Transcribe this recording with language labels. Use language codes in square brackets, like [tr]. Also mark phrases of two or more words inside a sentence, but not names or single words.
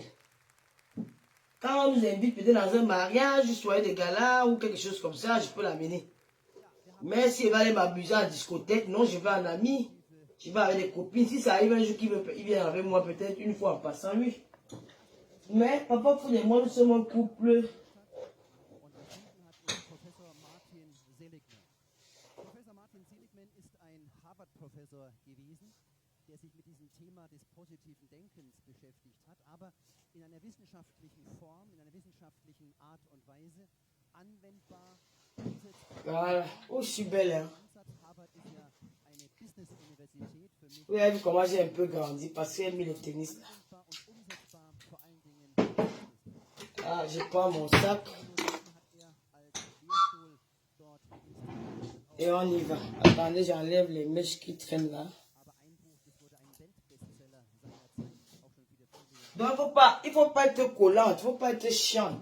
[fr] Quand on nous invite peut-être dans un mariage, soirée de gala ou quelque chose comme ça, je peux l'amener. Mais si elle va aller m'abuser en discothèque, non, je vais en ami. Je vais avec des copines. Si ça arrive un jour qu'il vient avec moi, peut-être une fois en passant, oui. Mais papa Fodia et moi, nous sommes un couple. [de] Professor Martin Seligman ist ein Harvard-Professor gewesen, der sich mit diesem Thema des positiven Denkens beschäftigt hat, aber in einer wissenschaftlichen Form, in einer wissenschaftlichen Art und Weise anwendbar, umsetzbar. [fr] Voilà. Oh, je suis belle, hein. [de] Harvard ist ja eine Business-Universität für mich. [fr] Vous avez vu comment j'ai un peu grandi parce que j'ai mis le tennis là. [de] Und umsetzbar vor allen Dingen. [fr] Ah, je prends mon sac. Et on y va. Attendez, j'enlève les mèches qui traînent là. Donc, il ne faut pas être collant, il ne faut pas être chiant.